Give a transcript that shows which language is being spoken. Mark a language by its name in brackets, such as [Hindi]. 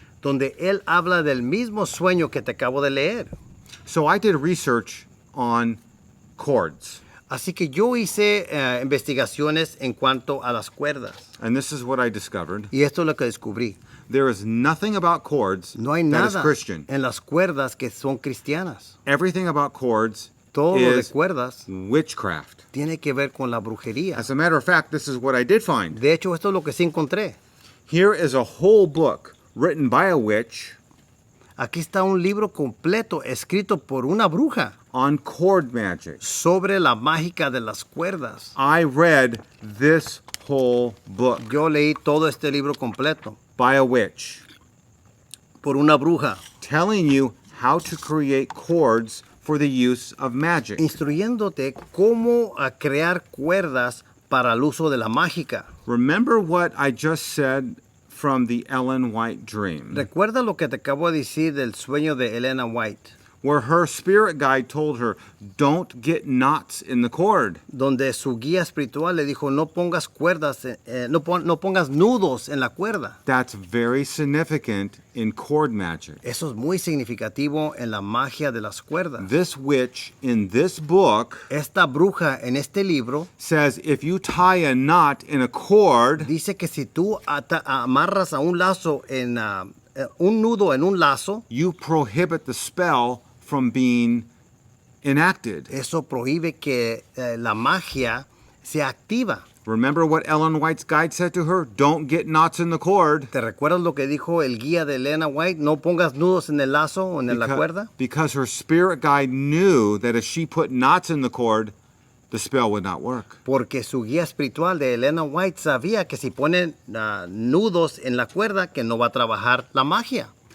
[Spanish] donde él habla del mismo sueño que te acabo de leer. [English] So I did research on cords, [Spanish] Así que yo hice investigaciones en cuanto a las cuerdas. [English] and this is what I discovered. [Spanish] Y esto es lo que descubrí. [English] There is nothing about cords [Spanish] No hay [English] that is [Spanish] nada [English] Christian. [Spanish] en las cuerdas que son cristianas. [English] Everything about cords [Spanish] Todo lo de [English] is [Spanish] cuerdas [English] witchcraft. [Spanish] tiene que ver con la brujería. [English] As a matter of fact, this is what I did find. [Spanish] De hecho, esto es lo que sí encontré. [English] Here is a whole book written by a witch [Spanish] Aquí está un libro completo escrito por una bruja [English] on cord magic. [Spanish] sobre la mágica de las cuerdas. [English] I read this whole book [Spanish] Yo leí todo este libro completo [English] by a witch [Spanish] por una bruja, [English] telling you how to create cords for the use of magic. [Spanish] instruyéndote cómo crear cuerdas para el uso de la mágica. [English] Remember what I just said from the Ellen White dream, [Spanish] Recuerda lo que te acabo de decir del sueño de Elena White, [English] where her spirit guide told her, don't get knots in the cord. [Spanish] donde su guía espiritual le dijo no pongas cuerdas, no pongas nudos en la cuerda. [English] That's very significant in cord magic. [Spanish] Eso es muy significativo en la magia de las cuerdas. [English] This witch in this book [Spanish] Esta bruja en este libro [English] says if you tie a knot in a cord, [Spanish] dice que si tú amarras a un lazo un nudo en un lazo, [English] you prohibit the spell from being enacted. [Spanish] eso prohíbe que la magia sea activa. [English] Remember what Ellen White's guide said to her? Don't get knots in the cord. [Spanish] ¿Te recuerdas lo que dijo el guía de Elena White? No pongas nudos en el lazo o en la cuerda. [English] Because her spirit guide knew that if she put knots in the cord, the spell would not work. [Spanish] Porque su guía espiritual de Elena White sabía que si ponen nudos en la cuerda, que no va a trabajar la magia.